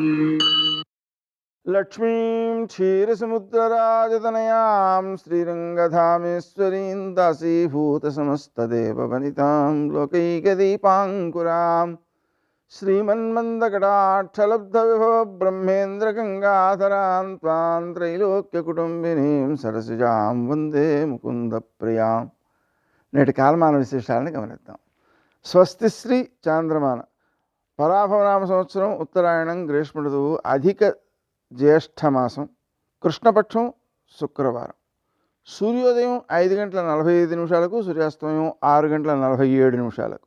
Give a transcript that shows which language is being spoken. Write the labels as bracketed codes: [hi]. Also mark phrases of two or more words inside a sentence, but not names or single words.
[sa] लक्ष्मीं क्षीरसमुद्रराजतनयां श्रीरङ्गधामेश्वरीं दासीभूतसमस्तदेववनितां लोकैकदीपाङ्कुरां श्रीमन्मन्दकटाक्षलब्धविभवब्रह्मेन्द्रगङ्गाधरां त्वां त्रैलोक्यकुटुम्बिनीं सरसिजां वन्दे मुकुन्दप्रियां. [te] నేటి కాలమాన విశేషాలను గమనిద్దాం. స్వస్తి శ్రీ చాంద్రమాన పరాభవనామ సంవత్సరం ఉత్తరాయణం గ్రీష్మ ఋతువు అధిక జ్యేష్ఠమాసం కృష్ణపక్షం శుక్రవారం. సూర్యోదయం 5:45 సూర్యాస్తమయం 6:47.